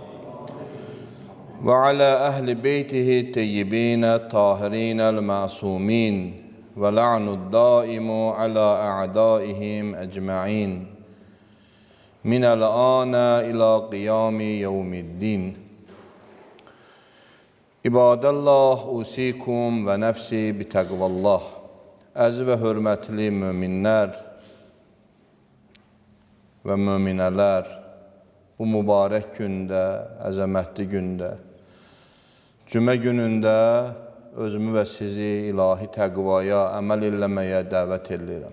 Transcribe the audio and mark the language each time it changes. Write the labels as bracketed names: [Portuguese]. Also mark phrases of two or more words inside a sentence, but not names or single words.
[Arabic] وعلى أهل بيته الطيبين الطاهرين المعصومين واللعن الدائم على أعدائهم أجمعين من الآن إلى قيام يوم الدين. عباد الله أوصيكم ونفسي بتقوى الله. [Azerbaijani] Əziz və hörmətli möminlər və möminələr, bu mübarək gündə, əzəmətli gündə, cümə günündə özümü və sizi ilahi təqvaya, əməl eləməyə dəvət edirəm.